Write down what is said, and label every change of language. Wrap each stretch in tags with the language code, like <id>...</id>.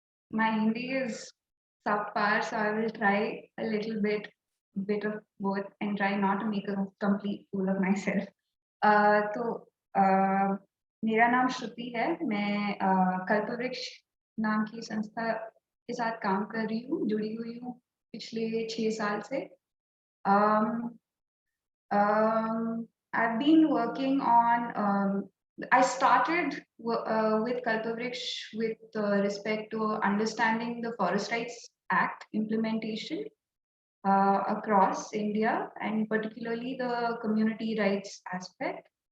<en>My Hindi is subpar, so I will try a little bit of both and try not to make a complete fool of myself.</en> <hi>तो मेरा नाम श्रुति है. मैं कल्पवृक्ष नाम की संस्था के साथ काम कर रही हूँ, जुड़ी हुई हूँ पिछले 6 साल से.</hi> <en>I've been working on I started with Kalpavriksha with respect to understanding the Forest Rights Act implementation across India, and particularly the community rights aspect.</en>